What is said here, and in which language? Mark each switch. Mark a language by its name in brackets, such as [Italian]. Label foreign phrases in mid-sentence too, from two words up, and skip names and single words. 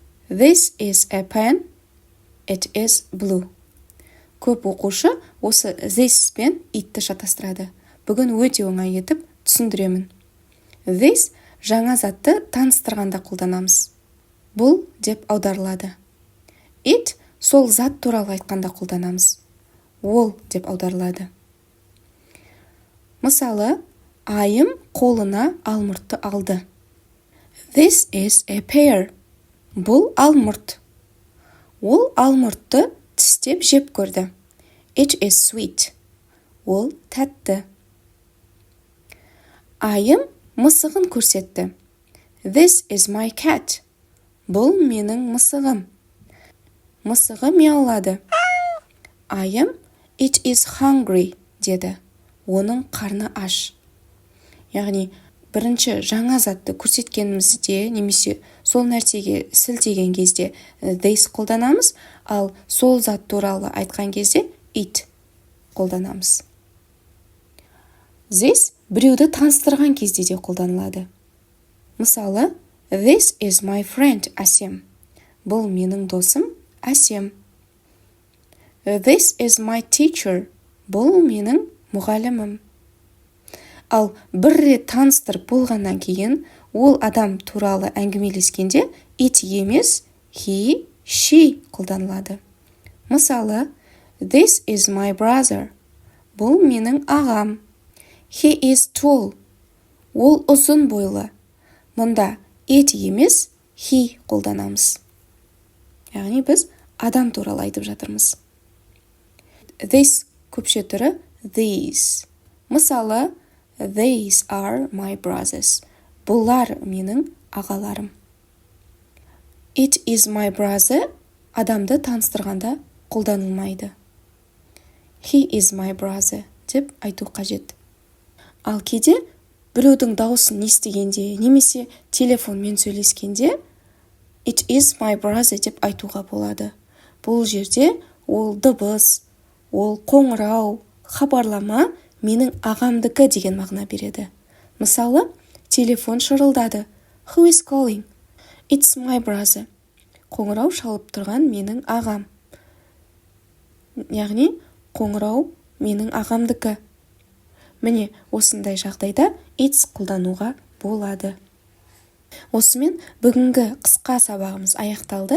[English] This is a pen. It is blue. [Kazakh] Көп оқушы осы this пен it-ті шатастырады. Бүгін өте оңай етіп түсіндіремін. This жаңа затты таныстырғанда қолданамыз. Бұл деп аударылады. It сол зат туралы айтқанда қолданамыз. Ол деп аударылады. Мысалы, айым қолына алмұртты алды. [English] This is a pear. [Kazakh] Бұл алмұрт. Ол алмұртты тістеп жеп көрді. [English] It is sweet. [Kazakh] Ол тәтті. Айым мысығын көрсетті. [English] This is my cat. [Kazakh] Бұл менің мысығым. Мысығы мяулады. Айым [English] it is hungry [Kazakh] деді. Оның қарны аш. Яғни, бірінші жаңа затты көрсеткенімізде, немесе сол нәрсеге сілтеген кезде this қолданамыз, ал сол зат туралы айтқан кезде it қолданамыз. This біреуді таныстырған кезде де қолданылады. Мысалы, [English] this is my friend Әсем. [Kazakh] Бұл менің досым Әсем. [English] This is my teacher. [Kazakh] Бұл менің мұғалімім. Ал бір рет таныстырып болғаннан кейін, ол адам туралы әңгімелескенде it емес, [English] he, she [Kazakh] қолданылады. Мысалы, [English] this is my brother. [Kazakh] Бұл менің ағам. [English] He is tall. [Kazakh] Ол ұзын бойлы. Мұнда it емес, he қолданамыз. Яғни біз адам туралы айтып жатырмыз. This көпше түрі these. [English] Мысалы, these are my brothers. [Kazakh] Бұлар менің ағаларым. [English] It is my brother [Kazakh] адамды таныстырғанда қолданылмайды. [English] He is my brother [Kazakh] деп айту қажет. Ал кейде біреудің дауысын естігенде, немесе телефонмен сөйлескенде [English] it is my brother [Kazakh] деп айтуға болады. Бұл жерде ол дыбыс, ол қоңырау, хабарлама менің ағамдікі деген мағына береді. Мысалы, телефон шырылдады. [English] Who is calling? It's my brother. [Kazakh] Қоңырау шалып тұрған менің ағам. Яғни, қоңырау менің ағамдікі. Міне, осындай жағдайда it's қолдануға болады. Осымен бүгінгі қысқа сабағымыз аяқталды.